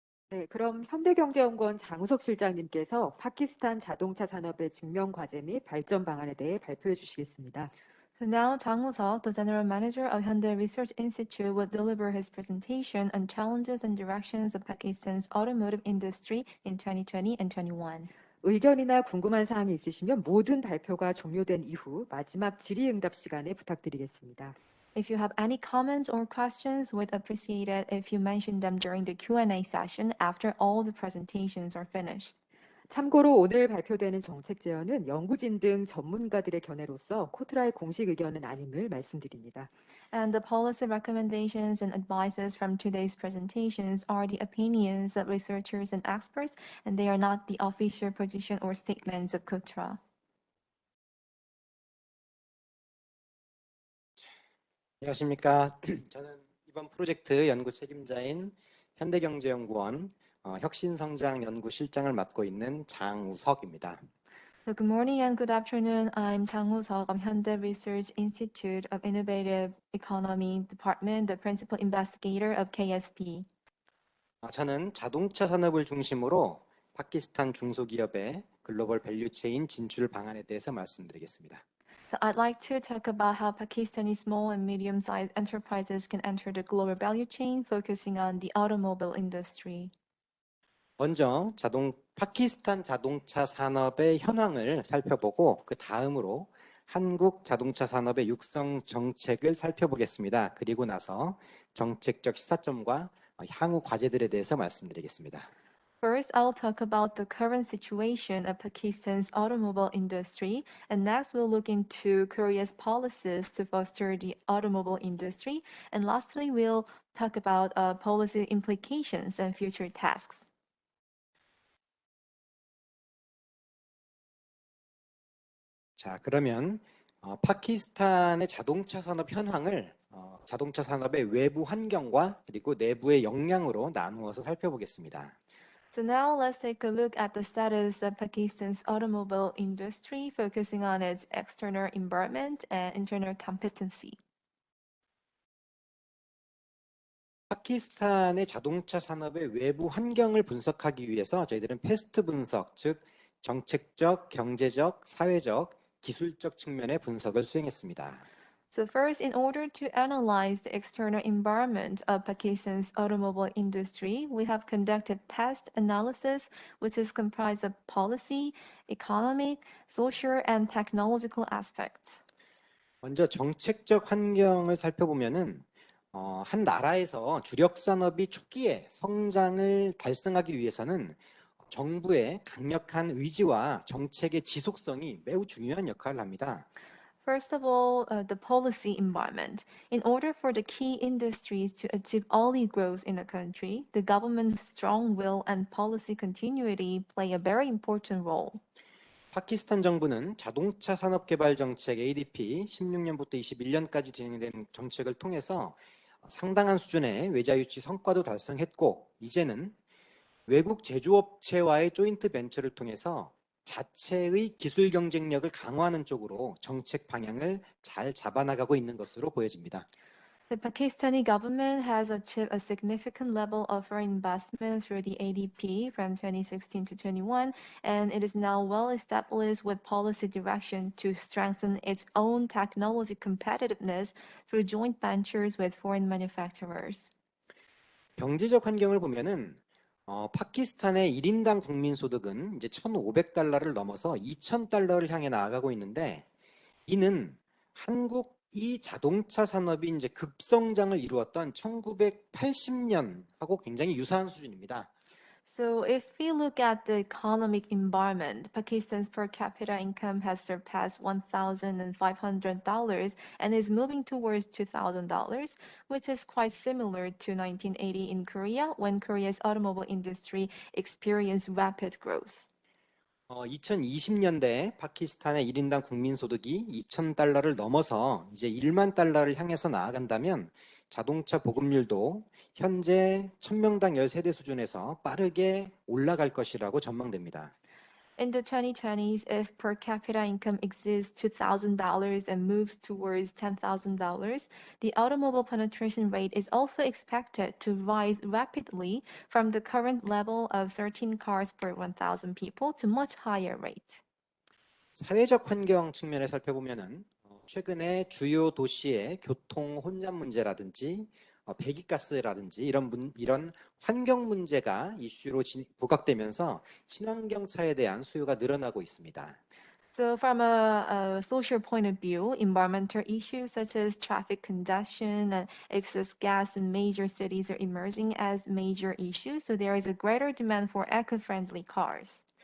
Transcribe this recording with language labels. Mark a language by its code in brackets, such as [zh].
[ko] 네, 그럼 현대경제연구원 장우석 실장님께서 파키스탄 자동차 산업의 직면 과제 및 발전 방안에 대해 발표해 주시겠습니다. [en] So now Chang Woo-seok, the general manager of Hyundai Research Institute, will deliver his presentation on challenges and directions of Pakistan's automotive industry in 2020 and 21. [ko] 의견이나 궁금한 사항이 있으시면 모든 발표가 종료된 이후 마지막 질의응답 시간에 부탁드리겠습니다. [en] If you have any comments or questions, we'd appreciate it if you mention them during the Q&A session after all the presentations are finished. [ko] 참고로 오늘 발표되는 정책 제언은 연구진 등 전문가들의 견해로서 코트라의 공식 의견은 아님을 말씀드립니다. [en] And the policy recommendations and advices from today's presentations are the opinions of researchers and experts, and they are not the official position or statements of KOTRA. [ko] 안녕하십니까. 저는 이번 프로젝트 연구 책임자인 현대경제연구원 혁신성장연구실장을 맡고 있는 장우석입니다. [en] So good morning and good afternoon. I'm Chang Woo-seok of Hyundai Research Institute of Innovative Economy Department, the principal investigator of KSP. [ko] 저는 자동차 산업을 중심으로 파키스탄 중소기업의 글로벌 밸류체인 진출 방안에 대해서 말씀드리겠습니다. [en] So I'd like to talk about how Pakistani small and medium-sized enterprises can enter the global value chain, focusing on the automobile industry. [ko] 먼저 파키스탄 자동차 산업의 현황을 살펴보고 그 다음으로 한국 자동차 산업의 육성 정책을 살펴보겠습니다. 그리고 나서 정책적 시사점과 향후 과제들에 대해서 말씀드리겠습니다. [en] First, I'll talk about the current situation of Pakistan's automobile industry, and next we'll look into Korea's policies to foster the automobile industry, and lastly we'll talk about policy implications and future tasks. [ko] 자, 그러면 파키스탄의 자동차 산업 현황을 자동차 산업의 외부 환경과 그리고 내부의 역량으로 나누어서 살펴보겠습니다. [en] So now let's take a look at the status of Pakistan's automobile industry, focusing on its external environment and internal competency. [ko] 파키스탄의 자동차 산업의 외부 환경을 분석하기 위해서 저희들은 패스트 분석, 즉 정책적, 경제적, 사회적, 기술적 측면의 분석을 수행했습니다. [en] So first, in order to analyze the external environment of Pakistan's automobile industry, we have conducted past analysis, which is comprised of policy, economic, social, and technological aspects. [ko] 먼저 정책적 환경을 살펴보면은 한 나라에서 주력 산업이 초기에 성장을 달성하기 위해서는 정부의 강력한 의지와 정책의 지속성이 매우 중요한 역할을 합니다. [en] First of all, the policy environment. In order for the key industries to achieve early growth in a country, the government's strong will and policy continuity play a very important role. [ko] 파키스탄 정부는 자동차 산업 개발 정책 ADP 16년부터 21년까지 진행된 정책을 통해서 상당한 수준의 외자 유치 성과도 달성했고, 이제는 외국 제조업체와의 조인트 벤처를 통해서 자체의 기술 경쟁력을 강화하는 쪽으로 정책 방향을 잘 잡아나가고 있는 것으로 보여집니다. [en] The Pakistani government has achieved a significant level of foreign investment through the ADP from 2016 to 21, and it is now well established with policy direction to strengthen its own technology competitiveness through joint ventures with foreign manufacturers. [ko] 경제적 환경을 보면은 파키스탄의 1인당 국민 소득은 이제 1,500달러를 넘어서 2,000달러를 향해 나아가고 있는데, 이는 한국이 자동차 산업이 이제 급성장을 이루었던 1980년하고 굉장히 유사한 수준입니다. [en] So if we look at the economic environment, Pakistan's per capita income has surpassed $1,500 and is moving towards $2,000, which is quite similar to 1980 in Korea when Korea's automobile industry experienced rapid growth. [ko] 2020년대 파키스탄의 1인당 국민 소득이 2,000달러를 넘어서 이제 1만 달러를 향해서 나아간다면 자동차 보급률도 현재 1,000명당 13대 수준에서 빠르게 올라갈 것이라고 전망됩니다. [en] In the 2020s, if per capita income exceeds $2,000 and moves towards $10,000, the automobile penetration rate is also expected to rise rapidly from the current level of 13 cars per 1,000 people to much higher rate. [ko] 사회적 환경 측면에 살펴보면은 최근에 주요 도시의 교통 혼잡 문제라든지 배기가스라든지 이런 환경 문제가 이슈로 부각되면서 친환경 차에 대한 수요가 늘어나고 있습니다. [en] So from a social point of view, environmental issues such as traffic congestion and excess gas in major cities are emerging as major issues. So there is a greater demand for eco-friendly cars.